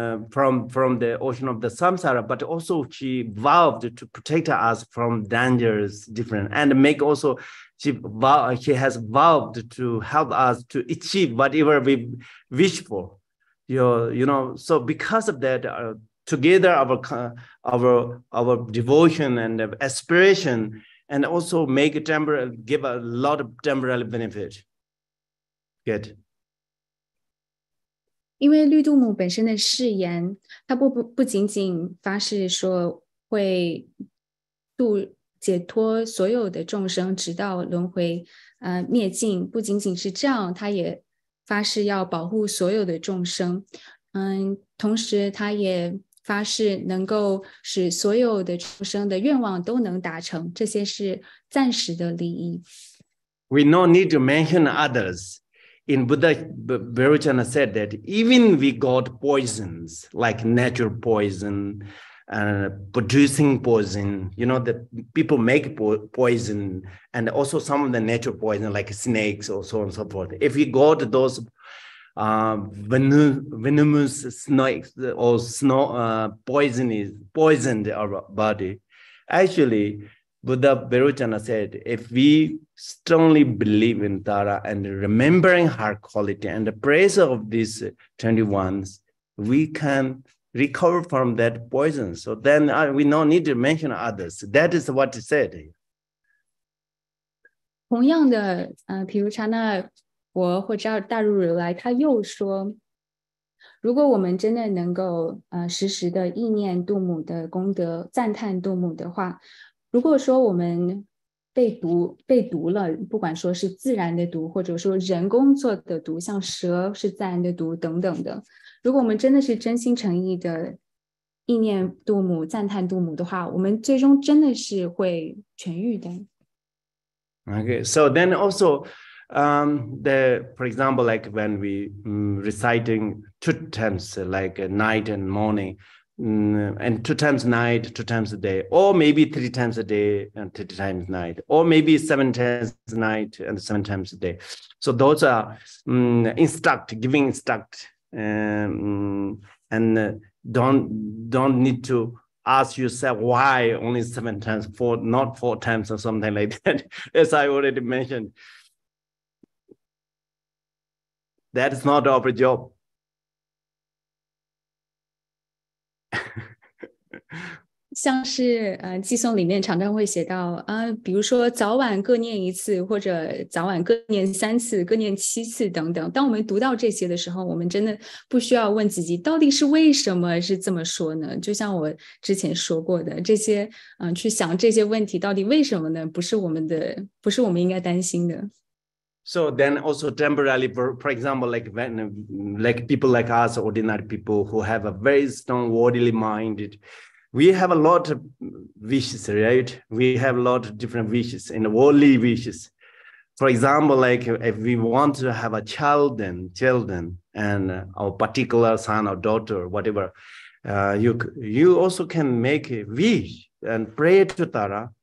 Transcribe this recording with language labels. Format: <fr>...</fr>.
<en>from the ocean of the samsara, but also she vowed to protect us from dangers different, and make also she has vowed to help us to achieve whatever we wish for. So because of that, together our devotion and aspiration, and also make give a lot of temporal benefit. Good.</en> <zh>因为绿度母本身的誓言，它不仅仅发誓说会解脱所有的众生，直到轮回灭尽。不仅仅是这样，他也发誓要保护所有的众生。同时他也发誓能够使所有的众生的愿望都能达成，这些是暂时的利益。</zh> <en>We no need to mention others. In Buddha, Vairochana said that even we got poisons, like natural poison, producing poison, that people make poison, and also some of the natural poison, like snakes or so on and so forth. If we got those venomous snakes or poisoned our body, actually, Buddha Vairochana said, if we strongly believe in Tara and remembering her quality and the praise of these 21s, we can recover from that poison. So then we no need to mention others. That is what he said.</en> <zh>同样的，比如刹那佛或者大如如来，他又说，如果我们真的能够时时的意念度母的功德，赞叹度母的话，如果说我们被毒了，不管说是自然的毒，或者说人工做的毒，像蛇是自然的毒等等的，如果我们真的是真心诚意的意念度母、赞叹度母的话，我们最终真的是会痊愈的。</zh> <en>Okay, so then also for example, like when we reciting 2 times, like night and morning, and 2 times night, 2 times a day, or maybe 3 times a day and 3 times night, or maybe 7 times a night and 7 times a day. So those are giving instruct, and don't need to ask yourself why only 7 times, not 4 times or something like that. As I already mentioned, that is not our job.</en> <zh>像是寄诵里面常常会写到比如说早晚各念1次，或者早晚各念3次，各念7次等等。当我们读到这些的时候，我们真的不需要问自己到底是为什么是这么说呢？就像我之前说过的，这些去想这些问题到底为什么呢？不是我们应该担心的。</zh> <en>So then also temporarily, for example, like people like us, ordinary people who have a very strong worldly mind, we have a lot of wishes, right? We have a lot of different wishes and worldly wishes. For example, like if we want to have a children, and our particular son or daughter, whatever, you also can make a wish and pray to Tara.</en>